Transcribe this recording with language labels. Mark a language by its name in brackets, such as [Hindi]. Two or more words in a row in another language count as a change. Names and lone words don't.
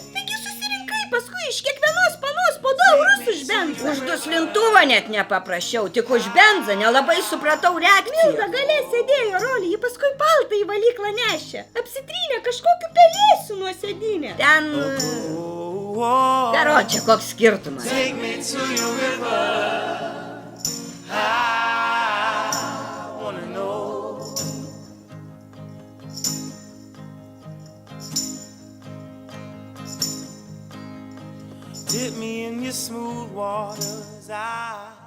[Lithuanian] Taigi susirinkai paskui iš kiekvienos panos po 2 eurus už benzą. Už duslintuvą net nepaprašiau, tik už benzą, nelabai supratau reakciją. Milda gale sėdėjo, Roli, ji paskui paltą į valyklą nešė. Apsitrynė kažkokiu pelėsiu nuo sėdynė. Ten... Karoče, koks skirtumas. [English] Take me to your river. I wanna know. Dip me in your smooth waters.